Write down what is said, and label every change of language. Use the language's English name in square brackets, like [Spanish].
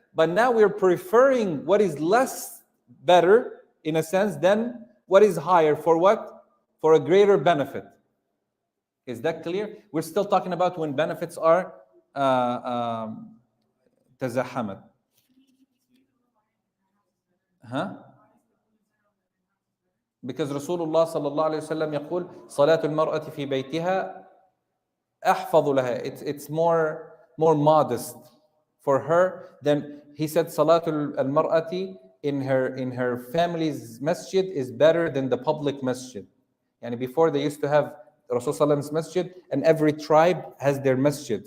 [English] But now we're preferring what is less better, in a sense, than what is higher. For what? For a greater benefit. Is that clear? We're still talking about when benefits are تزاحمت. Huh? [Arabic] Because Rasulullah sallallahu alayhi wa sallam يقول صلاة المرأة في بيتها أحفظ لها. [English] It's more modest for her than he said [Arabic] صلاة المرأة [English] in her family's masjid is better than the public masjid. And before they used to have Rasulullah's masjid, and every tribe has their masjid.